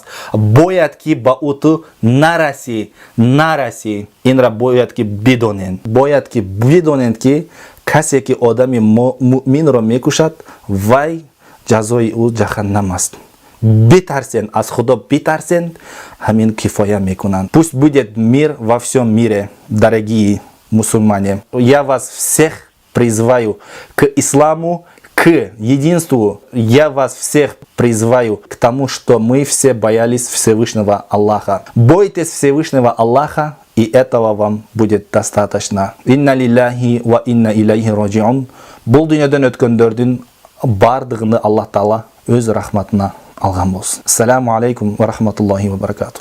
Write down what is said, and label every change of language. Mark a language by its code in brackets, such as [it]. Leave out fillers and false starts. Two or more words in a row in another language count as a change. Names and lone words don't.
[tg] бояд ки ба ӯ ту нараси. инра бояд ки бидонед ки касе ки одами муъминро мекушад, вай ҷазои ӯ ҷаҳаннам аст. битарсен, аз худо битарсен, ҳамин кифоя мекунанд. [ru] Пусть будет мир во всем мире, дорогие мусульмане. Я вас всех призываю к исламу, к единству. Я вас всех призываю к тому, что мы все боялись Всевышнего Аллаха. Бойтесь Всевышнего Аллаха, и этого вам будет достаточно. [ar] إنا لله وإنا إليه راجعون. [ky] Бұл дүниеден өткөндөрдүн бардыгыны Аллах Таала өз рахматына алган болсун. [ar] السلام عليكم ورحمة الله وبركاته.